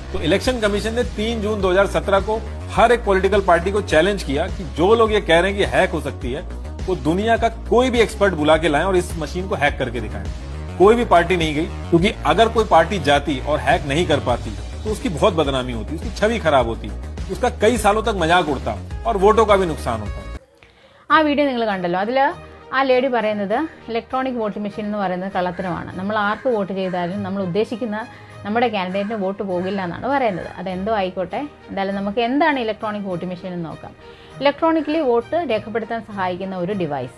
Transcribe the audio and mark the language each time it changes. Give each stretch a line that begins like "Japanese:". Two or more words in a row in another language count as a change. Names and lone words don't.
Hindi: तो
English: election commission
Hindi: ने 3 जून 2017 को हर एक
English: political party
Hindi: को चैलेंज किया कि जो लोग ये कह रहे हैं कि हैक हो सकती है, वो दुनिया का कोई भी एक्सपर्ट बुला के लाएं और इस मशीन को हैक करके दिखाएं। कोई भी पार्टी नहीं गई, क्योंकि अगर कोई पार्टी जाती और हैक नहीं कर पाती तो उसकी बहुत बदनामी होती, उसकी छवि खराब होती, उसका कई सालों तक मजाक उड़ता और वोटों का भी नुकसान होता।
Malayalam: ആ വീഡിയോ നിങ്ങൾ കണ്ടല്ലോ. അതിൽ ആ ലേഡി പറയുന്നത്
English: electronic voting machine
Malayalam: എന്ന് പറയുന്നത് കള്ളത്തരമാണ്. നമ്മൾ ആർക്ക് വോട്ട് ചെയ്താലും നമ്മൾ ഉദ്ദേശിക്കുന്ന നമ്മുടെ കാൻഡിഡേറ്റിന് വോട്ട് പോകില്ല എന്നാണ് പറയുന്നത്. അതെന്തോ ആയിക്കോട്ടെ, എന്തായാലും നമുക്ക് എന്താണ്
English: electronic voting machine
Malayalam: എന്ന് നോക്കാം. ഇലക്ട്രോണിക്കലി വോട്ട് രേഖപ്പെടുത്താൻ സഹായിക്കുന്ന ഒരു ഡിവൈസ്.